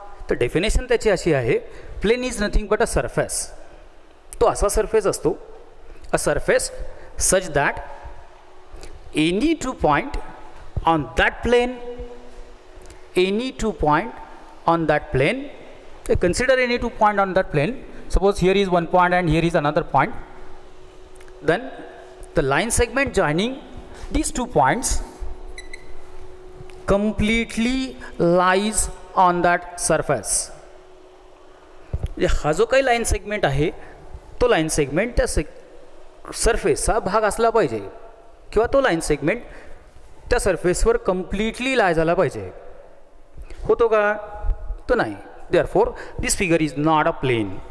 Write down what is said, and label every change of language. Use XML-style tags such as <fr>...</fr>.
<mr>तर डेफिनेशन त्याची अशी आहे,</mr> <en>Plane is nothing but a surface.</en> <mr>तो असा सरफेस असतो,</mr> <en>A surface such that any 2 point on that plane, any 2 point on that plane, consider any 2 point on that plane. Suppose here is 1 point and here is another point. Then the line segment joining these 2 points completely lies on that surface.</en> <mr>हा जो काही line segment आहे तो line segment त्या सरफेसचा भाग असला पाहिजे, किंवा तो लाईन सेगमेंट त्या सरफेसवर कम्प्लिटली लाय झाला पाहिजे. होतो का? तो नाही.</mr> <en>Therefore this figure is not a plane.</en>